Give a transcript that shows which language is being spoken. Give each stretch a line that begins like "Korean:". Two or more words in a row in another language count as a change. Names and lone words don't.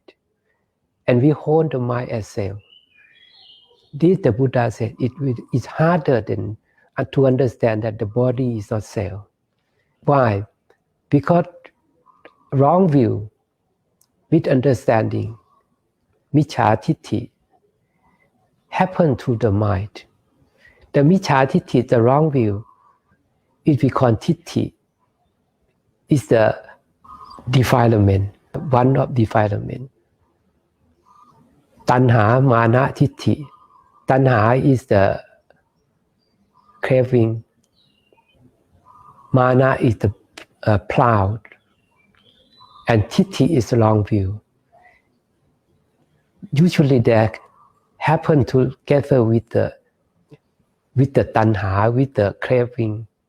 English: And we hold the mind as self. This the Buddha said, it's harder than to understand that the body is not self. Why? Because wrong view, misunderstanding, micchaทิฏฐิ happen to the mind. The micchaทิฏฐิ, the wrong view, it becomes ทิฏฐิ, is the defilement, one of defilement.
Pali: Tanha, mana,ทิฏฐิ.
English: Tanha is the craving. Mana is the proud. And ทิฏฐิ is the wrong view. Usually they happen together with the tanha, with the craving.